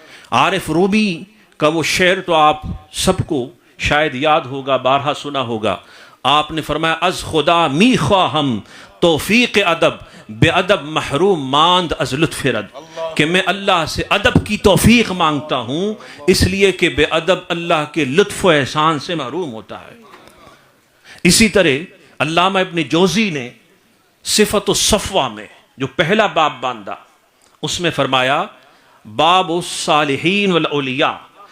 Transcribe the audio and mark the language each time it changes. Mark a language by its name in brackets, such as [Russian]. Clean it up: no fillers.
[Urdu] عارف رومی کا وہ شعر تو آپ سب کو شاید یاد ہوگا، بارہا سنا ہوگا. آپ نے فرمایا [Persian] از خدا می خواہم توفیق ادب، بے ادب محروم ماند از لطف رد. [Urdu] کہ میں اللہ سے ادب کی توفیق مانگتا ہوں اس لیے کہ بے ادب اللہ کے لطف و احسان سے محروم ہوتا ہے. اسی طرح علامہ ابن جوزی نے صفت الصفوہ میں جو پہلا باب باندھا اس میں فرمایا باب الصالحین والاولیاء.